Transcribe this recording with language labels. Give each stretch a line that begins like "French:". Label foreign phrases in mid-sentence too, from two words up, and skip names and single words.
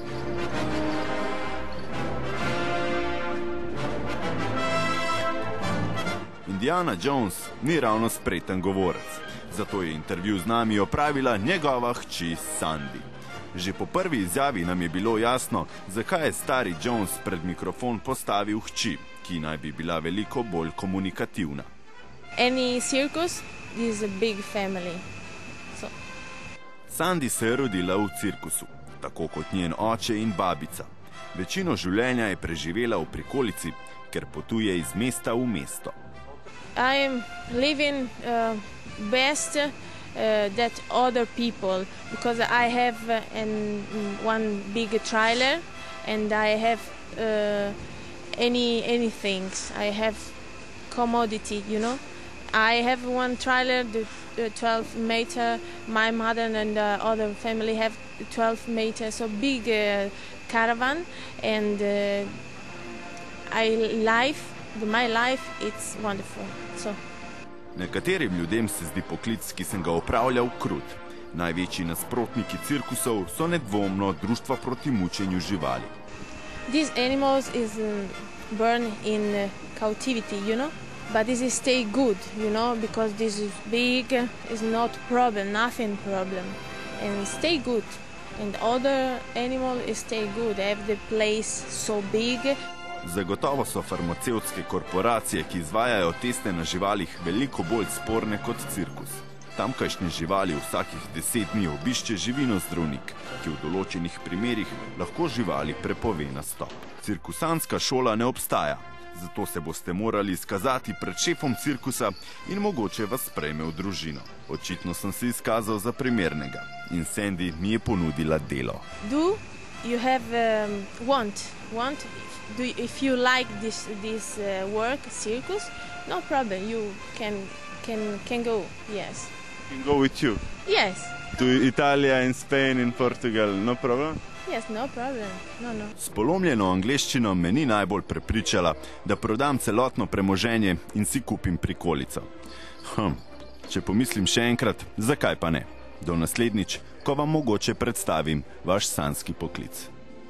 Slovenian: Indiana Jones ni ravno spreten govorec, zato je intervju z nami opravila njegova hči Sandy. Že po prvi izjavi nam je bilo jasno, zakaj je stari Jones pred mikrofon postavil hči, ki naj bi bila veliko bolj komunikativna.
English: Any circus is a big family.
Slovenian: Sandy se je rodila v cirkusu, tako kot njen oče in babica. Večino življenja je preživela v prikolici, ker potuje iz mesta v mesto.
English: I am living best that other people, because I have one big trailer and I have any things. I have commodity, you know. I have one trailer, the 12 meter. My mother and the other family have 12 meters, so big caravan, and my life, it's wonderful. So.
Slovenian: Nekaterim ljudem se zdi poklic, ki sem ga opravljal, krut. Največji nasprotniki cirkusov so nedvomno društva proti mučenju živali.
English: These animals is born in captivity, you know, but this is stay good, you know, because this is big, is not problem, nothing problem, and stay good. And other animal is stay good, have the place so big.
Slovenian: Zagotovo so farmacevtske korporacije, ki izvajajo teste na živalih, veliko bolj sporne kot cirkus. Tamkajšnje živali vsakih 10 dni obišče živinozdravnik, ki v določenih primerih lahko živali prepove nastop. Cirkusantska šola ne obstaja, zato se boste morali izkazati pred šefom cirkusa in mogoče vas sprejme v družino. Očitno sem se izkazal za primernega in Sandy mi je ponudila delo.
English: You have want. If you like this work, circus, no problem. You can go. Yes. Can go with you. Yes. To Italy and Spain and Portugal, no problem. Yes, no problem. No.
Slovenian: S polomljeno angleščino me ni najbolj prepričala, da prodam celotno premoženje in si kupim prikolico. Če pomislim še enkrat, zakaj pa ne? Do naslednjič, ko vam mogoče predstavim vaš sanjski poklic.